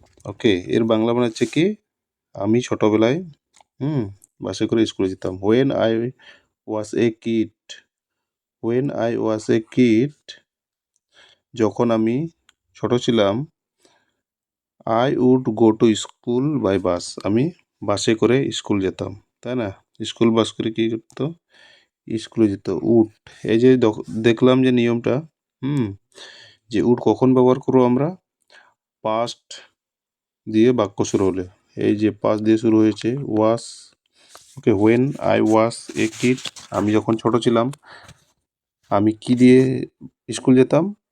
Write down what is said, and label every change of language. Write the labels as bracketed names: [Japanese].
[Bangla] ওকে, এর বাংলা মানে হচ্ছে কি, আমি ছোটবেলায় বাসে করে স্কুলে যেতাম। [English] when I was a kid, when I was a kid, [Bangla] যখন আমি ছোট ছিলাম, [English] I would go to school by bus, [Bangla] আমি বাসে করে স্কুল যেতাম, তাই না। স্কুল বাস করে কী করতো? স্কুলে যেত। উড, এই যে দেখলাম যে নিয়মটা, যে উড কখন ব্যবহার করবো আমরা? পাস্ট দিয়ে বাক্য শুরু হলে। এই যে পাস্ট দিয়ে শুরু হয়েছে ওয়াস। [English] okay, when I was a kid, [Bangla] আমি যখন ছোট ছিলাম আমি কি দিয়ে স্কুল যেতাম?